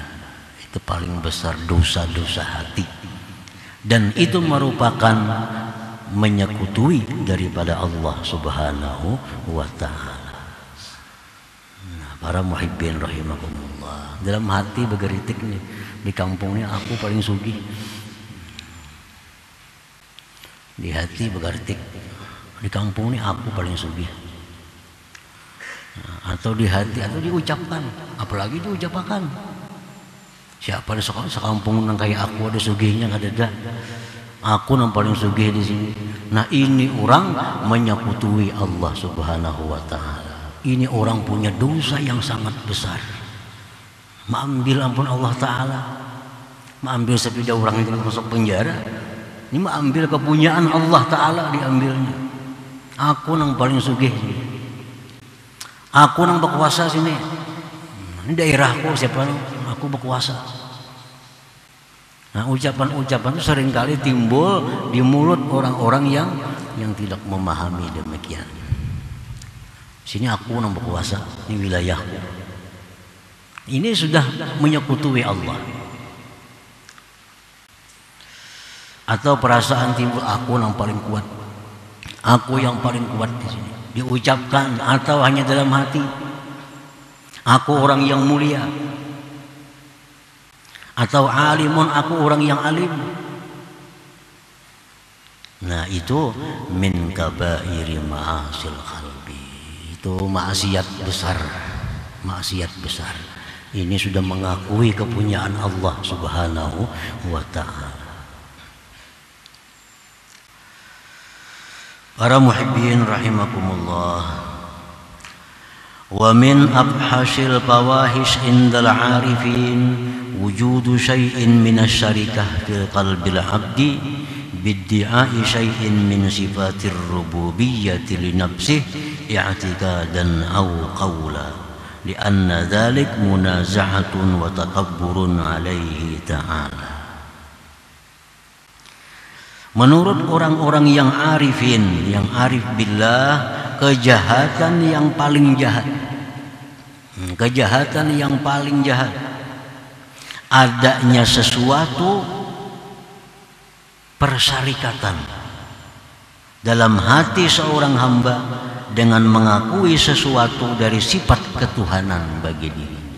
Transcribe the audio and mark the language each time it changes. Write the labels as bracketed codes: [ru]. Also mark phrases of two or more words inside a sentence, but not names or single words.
[id] Itu paling besar dosa-dosa hati, dan itu merupakan menyekutui daripada Allah [ar] سبحانه وتعالى. [id] Nah, para [ar] محبين رحمكم الله, [id] dalam hati bergeritik nih, di kampungnya aku paling sugih, di hati bergeritik, di kampung ini aku paling sugih. Nah, atau di hati, atau diucapkan, apalagi diucapkan. Siapa di sekampung nang kayak aku ada sugihnya, nggak ada. Aku nang paling sugih di sini. Nah, ini orang menyekutui Allah [ar] سبحانه وتعالى. [id] Ini orang punya dosa yang sangat besar. Mengambil ampun Allah Ta'ala, mengambil sepeda orang itu masuk penjara. Ini mengambil kepunyaan Allah Ta'ala, diambilnya. Aku nang paling sugih sini. Aku nang berkuasa sini. Ini daerahku, siapa? Aku berkuasa. Nah, ucapan-ucapan itu seringkali timbul di mulut orang-orang yang tidak memahami demikian. Sini aku yang berkuasa, ini wilayahku. Ini sudah menyekutui Allah. Atau perasaan timbul, aku yang paling kuat, aku yang paling kuat di sini. Diucapkan atau hanya dalam hati. Aku orang yang mulia, atau alimun, aku orang yang alim. Nah, itu [ar] من كبائر معاصي القلب. [id] Itu maksiat besar, maksiat besar. Ini sudah mengakui kepunyaan Allah [ar] سبحانه وتعالى. Para محبين رحمكم الله، ومن أفحش الفواحش عند العارفين وجود شيء من الشركة في قلب العبد بادعاء شيء من صفات الربوبية لنفسه اعتقادا أو قولا لأن ذلك منازعة وتكبر عليه تعالى. [id] Menurut orang-orang yang arifin, yang [ar] عارف بالله, [id] kejahatan yang paling jahat, kejahatan yang paling jahat, adanya sesuatu persyarikatan dalam hati seorang hamba dengan mengakui sesuatu dari sifat ketuhanan bagi dirinya.